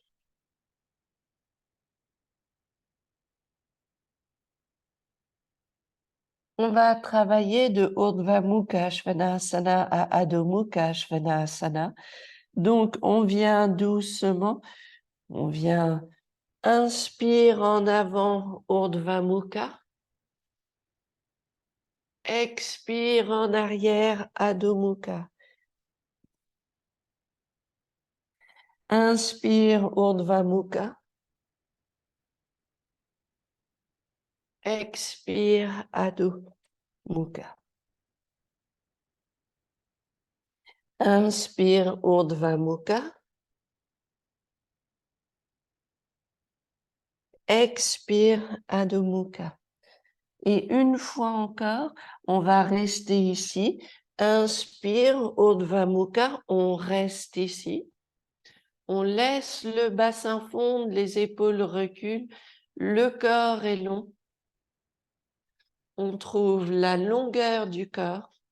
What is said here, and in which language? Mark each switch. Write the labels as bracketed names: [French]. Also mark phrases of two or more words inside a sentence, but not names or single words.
[French] On va travailler de Urdhva Mukha Svanasana à Adho Mukha Svanasana. Donc, on vient doucement, on vient inspire en avant Urdhva Mukha. Expire en arrière Adho Mukha. Inspire Urdhva Mukha. Expire Adho Mukha. Inspire Urdhva Mukha. Expire Adho Mukha. Et une fois encore, on va rester ici. Inspire Urdhva Mukha. On reste ici. On laisse le bassin fondre, les épaules reculent. Le corps est long. On trouve la longueur du corps.